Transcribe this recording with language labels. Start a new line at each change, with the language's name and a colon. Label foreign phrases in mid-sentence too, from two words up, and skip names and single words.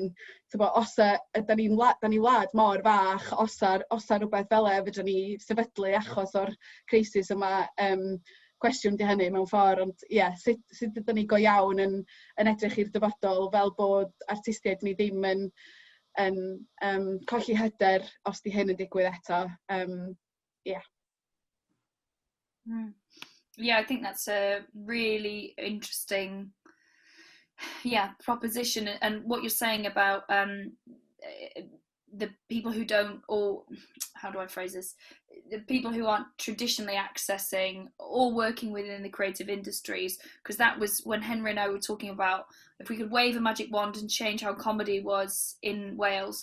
Welsh: Os da ni'n wlad mor fach, os rhywbeth fel fedrwn ni sefydlu achos o'r crisis yma, cwestiwn di hynny mewn ffordd. Ond sut ydyn ni go iawn yn edrych i'r dyfodol fel bod artistiaid ni ddim yn colli hyder os di hyn yn digwydd eto.
English: Yeah, I think that's a really interesting, proposition. And what you're saying about the people who don't, or how do I phrase this, the people who aren't traditionally accessing or working within the creative industries, because that was when Henry and I were talking about if we could wave a magic wand and change how comedy was in Wales.